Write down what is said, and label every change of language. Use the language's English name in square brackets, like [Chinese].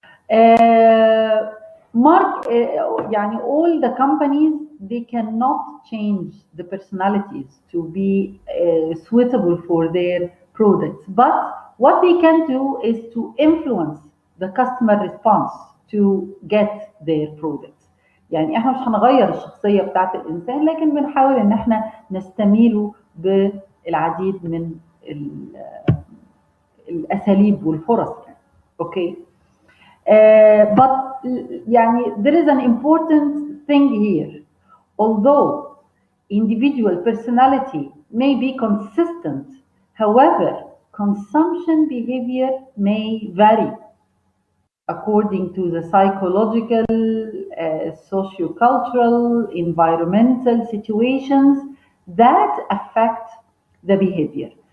[English] Uh, Mark, all the companies, they cannot change the personalities to be suitable for their products. But what they can do is to influence the customer response to get their products. [Arabic] يعني احنا مش هنغير الشخصية بتاعت الإنسان، لكن بنحاول إن احنا نستميله بالعديد من الأساليب والفرص. يعني. Okay. [English] But there is an important thing here. Although individual personality may be consistent, however, consumption behavior may vary according to the psychological, sociocultural, environmental situations that affect the behavior.